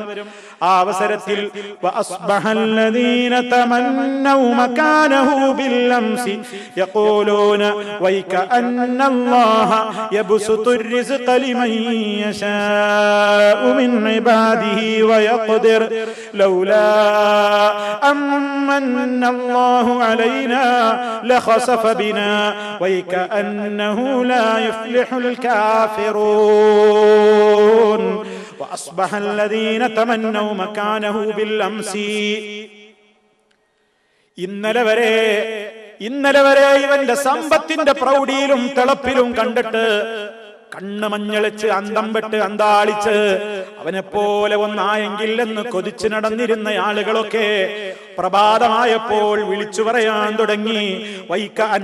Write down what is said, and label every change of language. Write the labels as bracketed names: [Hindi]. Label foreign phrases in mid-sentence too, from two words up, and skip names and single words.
[Malayalam] ആ അവസരത്തിൽ [Arabic] وأصبح الذين تمنوا مكانه بالأمس يقولون ويكأن الله يبسط الرزق لمن يشاء من عباده ويقدر لولا أن من الله علينا لخسف بنا ويك أنه لا يفلح الكافرون وأصبح الذين تمنوا مكانه بالأمس. [Malayalam] ഇന്നലെ വരെ ഇവന്റെ സമ്പത്തിന്റെ പ്രൗഢിയിലും തിളപ്പിലും കണ്ടിട്ട് കണ്ണ് മഞ്ഞളിച്ച് അന്തം പെട്ട് അന്താളിച്ച് അവനെ പോലെ ഒന്നായെങ്കിൽ എന്ന് കൊതിച്ചു നടന്നിരുന്ന ആളുകളൊക്കെ പ്രഭാതമായപ്പോൾ വിളിച്ചു പറയാൻ തുടങ്ങി, വൈക